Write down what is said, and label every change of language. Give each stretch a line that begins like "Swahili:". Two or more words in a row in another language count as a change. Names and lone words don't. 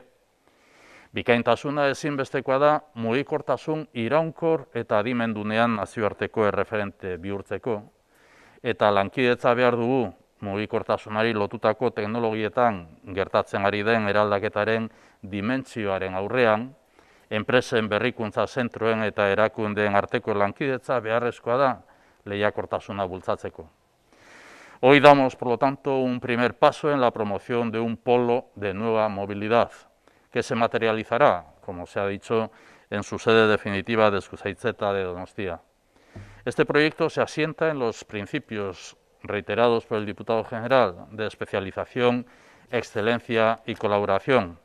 Basque: Bikaintasuna ezinbestekoa da mugikortasun iraunkor eta adimendunean nazioarteko erreferente bihurtzeko, eta lankidetza behar dugu mugikortasunari lotutako teknologietan gertatzen ari den eraldaketaren dimentsioaren aurrean, enpresen berrikuntza zentroen eta erakundeen arteko lankidetza beharrezkoa da lehiakortasuna bultzatzeko.
Spanish: Hoy damos, por lo tanto, un primer paso en la promoción de un polo de nueva movilidad, que se materializará, como se ha dicho, en su sede definitiva de Eskuzaitzeta de Donostia. Este proyecto se asienta en los principios reiterados por el diputado general de especialización, excelencia y colaboración.